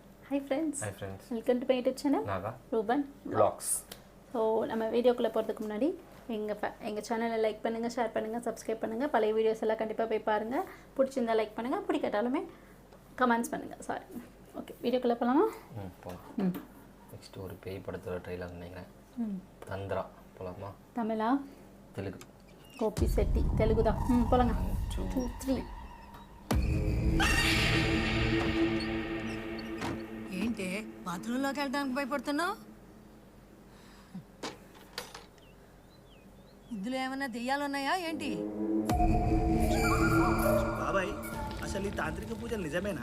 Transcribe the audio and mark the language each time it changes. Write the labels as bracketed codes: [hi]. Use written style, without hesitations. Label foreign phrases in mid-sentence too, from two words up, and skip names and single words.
[en] Hi friends. Hi friends. Welcome to my YouTube channel. Naga. Ruben Vlogs. [ta] ஸோ நம்ம வீடியோக்குள்ளே போகிறதுக்கு முன்னாடி எங்கள் சேனலை லைக் பண்ணுங்கள், ஷேர் பண்ணுங்கள், சப்ஸ்கிரைப் பண்ணுங்கள். பழைய வீடியோஸ் எல்லாம் கண்டிப்பாக போய் பாருங்கள். பிடிச்சிருந்தா லைக் பண்ணுங்கள், பிடிக்காட்டாலுமே கமெண்ட்ஸ் பண்ணுங்கள். [en] Sorry. Okay, [ta] வீடியோக்குள்ளே போகலாமா? போகலாம். நெக்ஸ்ட் ஒரு பேய் படத்தோட ட்ரெய்லர் நினைக்கிறேன். தந்திரா போகலாமா? தமிழா? தெலுங்கு. கோபி செட்டி தெலுங்கு தான். போகலாங்க. 2, 3. [te] ఏంటి బాత్రూంలోకి వెళ్ళడానికి భయపడుతున్నావు? ఇందులో ఏమైనా దెయ్యాలున్నాయా ఏంటి? బాబాయ్, అసలు ఈ తాంత్రిక పూజలు నిజమేనా?